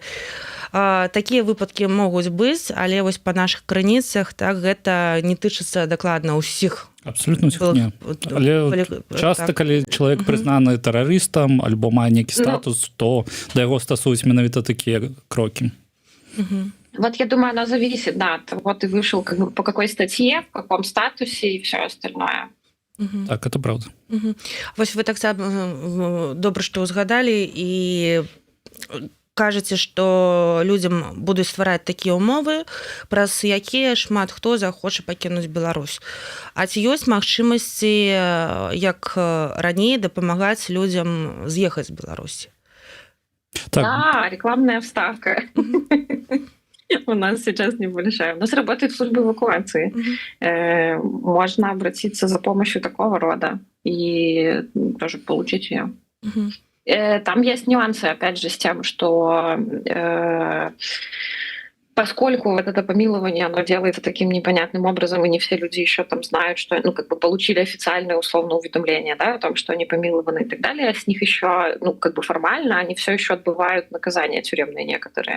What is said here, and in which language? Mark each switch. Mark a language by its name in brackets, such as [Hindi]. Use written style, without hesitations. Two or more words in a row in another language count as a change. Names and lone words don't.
[Belarusian] Такія выпадкі могуць быць, але вось па нашых крыніцах, так, гэта не тычыцца дакладна ўсіх. Абсолютно ўсіх не. Але часта, калі чалавек прызнаны тэрарыстам альбо мае нейкі статус, то да яго стасуюць менавіта такія крокі. [Russian] Вот я думаю, оно зависит, да, от того, ты вышел как бы по какой статье, в каком статусе и все остальное. Так, это правда. [Belarusian] Вось вы таксама добра, што ўзгадалі, і кажаце, што людзям будуць ствараць такія ўмовы, праз якія шмат хто захоча пакінуць Беларусь. А ці ёсць магчымасці, як раней, дапамагаць людзям з'ехаць з Беларусі? Так, Да, [Russian] рекламная вставка. У нас сейчас небольшая. У нас работает служба эвакуации. Можно обратиться за помощью такого рода и тоже получить ее. Там есть нюансы, опять же, с тем, что поскольку вот это помилование, оно делается таким непонятным образом, и не все люди еще там знают, что, ну, как бы получили официальное условное уведомление, да, о том, что они помилованы и так далее, с них еще, ну, как бы формально, они все еще отбывают наказания тюремные некоторые.